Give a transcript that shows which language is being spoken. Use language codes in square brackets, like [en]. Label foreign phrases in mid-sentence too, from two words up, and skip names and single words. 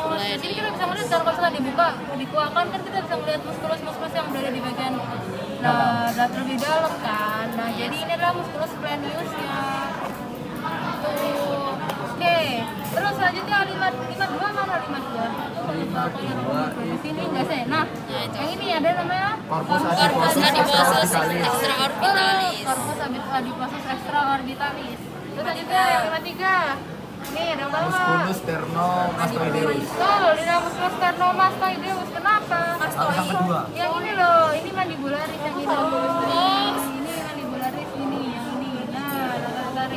[id] Di sini kita bisa melihat kalau misalnya dikuakan kan kita bisa melihat muskulus yang berada di bagian lebih dalam kan. Nah, jadi ini adalah muskulus spleniusnya. Tuh. Oke, terus selanjutnya 52 mana 52? Di sini enggak sih. Nah, yang ini ada namanya [la] Corpus Corpus adiposus extraorbitalis. extraorbitalis. Corpus adiposus extraorbitalis. [id] Terus selanjutnya yang 53. Ini ada apa? [la] Musculus sternomastoideus. [id] Betul, di dalam [la] musculus sternomastoideus. [id] Kenapa? Yang kedua. Yang ini loh, ini mandibularis yang ini. Ini mandibularis ini, yang ini. Nah, mandibularis.